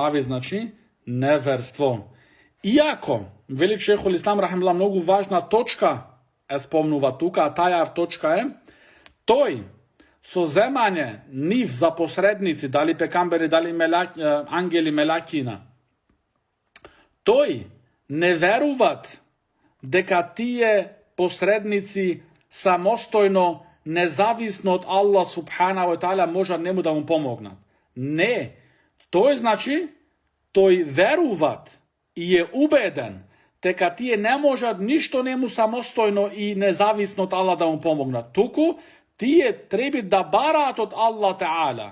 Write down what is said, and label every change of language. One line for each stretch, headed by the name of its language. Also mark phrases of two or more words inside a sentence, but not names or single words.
Macedonian: Иако, вели
Arabic: شيخ الإسلام رحمه الله,
Macedonian: многу важна точка е спомнува тука, а таја точка е, тој со земање нив за посредници, дали пекамбери, дали ангели, мелакина, тој не веруват дека тие посредници самостојно, независно од
Arabic: الله سبحانه وتعالى
Macedonian: можат нему да му помогнат. Не, тој значи, тој веруват и е убеден дека тие не можат ништо нему самостојно и независно од Аллах да му помогнат. Туку, тие треба да бараат од
Arabic: الله تعالى.